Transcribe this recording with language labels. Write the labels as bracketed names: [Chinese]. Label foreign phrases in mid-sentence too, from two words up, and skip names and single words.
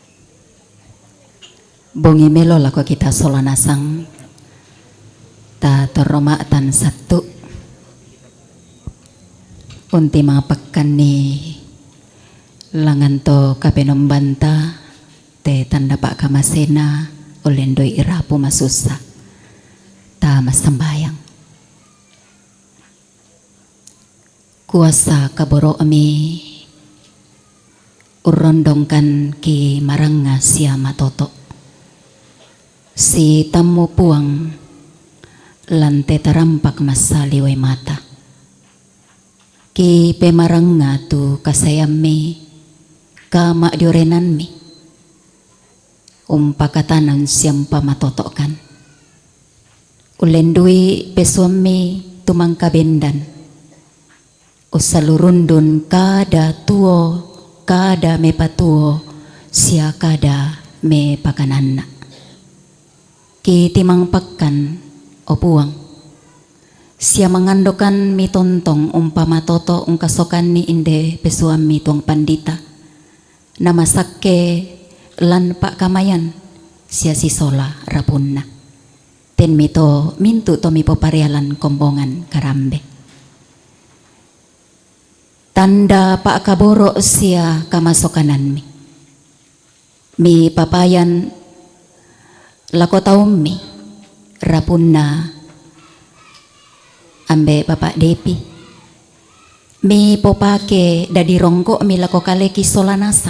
[Toraja-Sa'dan] Bongi melo lako kita solanasang ta Toromatan satu unti mga pagkan ni langan to kapenom banta te tanda pak kamasena ulendoy irapo masusa ta masambayang kuasa kaboro ami urondongkan ki maranga siya matoto si tamu puang lante tarampak masaliway mata ki pemaranga tu kasayami kama diorenan mi umpakatanan siyang pamatotokan ulendui pesuami tumangkabendan usalurundun kada tuo kada me patuo siya kada me pakanana ki timang pakkan opuang siya mangandokan mi tontong umpama toto ungkasokan ni inde pesuami tuang pandita namasakke lan pak kamayan siya si sola rapunna ten mito mintu to mi poparialan kombongan Karambe tanda pak kaboro siya kamasokanan mi papayan lako taum mi rapunna ambe bapak Depi mi popake dadi rongko mi lako kaleki solanasang